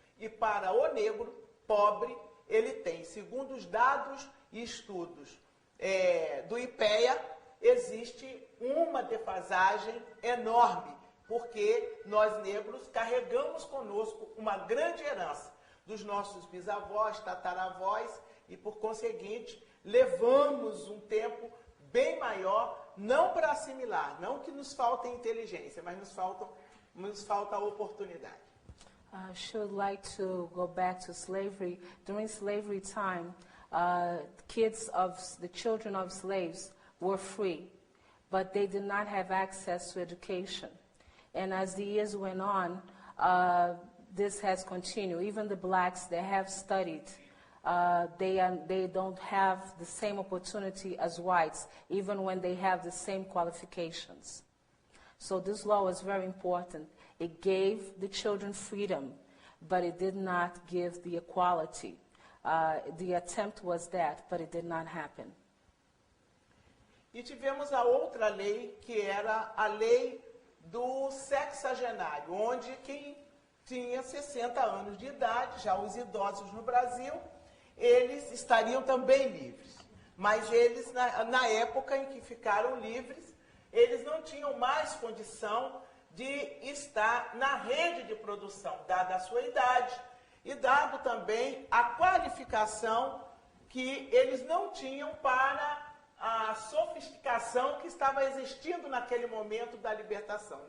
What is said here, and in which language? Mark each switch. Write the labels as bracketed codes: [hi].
[pt] E para o negro pobre, ele tem, segundo os dados e estudos do IPEA, existe uma defasagem enorme, porque nós negros carregamos conosco uma grande herança dos nossos bisavós, tataravós, e por conseguinte, levamos um tempo bem maior, não para assimilar, não que nos falte inteligência, mas nos falta oportunidade. [en] She would like to go back to slavery. During slavery time, the children of slaves were free, but they did not have access to education. And as the years went on, this has continued. Even the blacks that have studied, they don't have the same opportunity as whites, even when they have the same qualifications. So this law is very important. It gave the children freedom, but it did not give the equality. The attempt was that, but it did not happen. [pt] E tivemos a outra lei, que era a lei do sexagenário, onde quem tinha 60 anos de idade, já os idosos no Brasil, eles estariam também livres. Mas eles, na época em que ficaram livres, eles não tinham mais condição de estar na rede de produção, dada a sua idade e dado também a qualificação que eles não tinham para a sofisticação que estava existindo naquele momento da libertação.